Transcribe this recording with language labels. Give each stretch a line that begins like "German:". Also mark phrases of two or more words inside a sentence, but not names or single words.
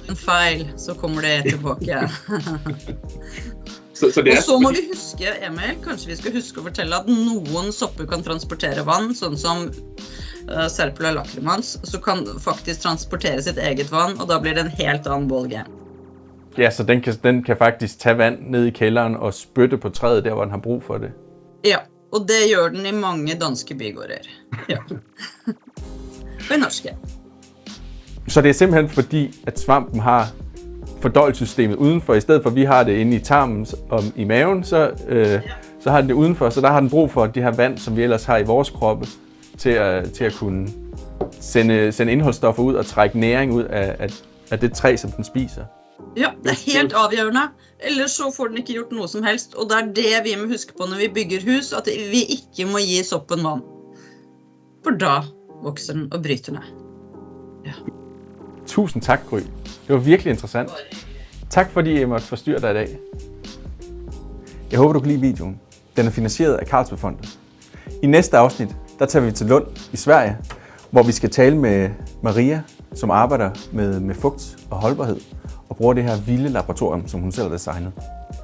Norwegian: En fejl, så kommer det tilbake. Så det og så må vi huske, Emil, kanskje vi skal huske å fortelle at noen sopper kan transportere vann, sånn som Serpula lacrimans, så kan faktisk transportere sitt eget vann, og da blir det en helt annen ballgame.
Danish: Ja, så den kan faktisk tage vand ned i kælderen og spytte på træet der, hvor den har brug for det.
Norwegian: Ja, og det gjør den i mange danske bygårder. Ja. Og i norske. Så
Danish: det er simpelthen fordi, at svampen har fordøjelsessystemet udenfor, i stedet for at vi har det inde i tarmen og i maven, så har den det udenfor, så der har den brug for de her vand, som vi ellers har i vores kroppe, til at kunne sende indholdsstoffer ud og trække næring ud af det træ, som den spiser.
Norwegian: Ja, det er helt avgjørende. Ellers så får den ikke gjort noe som helst, og det er det vi må huske på når vi bygger hus, at vi ikke må gi soppen vann. For da vokser den og bryter ned. Ja.
Danish: Tusind tak, Gry. Det var virkelig interessant. Tak fordi jeg måtte forstyrre dig i dag. Jeg håber, du kan lide videoen. Den er finansieret af Carlsbergfondet. I næste afsnit, der tager vi til Lund i Sverige, hvor vi skal tale med Maria, som arbejder med fugt og holdbarhed, og bruger det her vilde laboratorium, som hun selv har designet.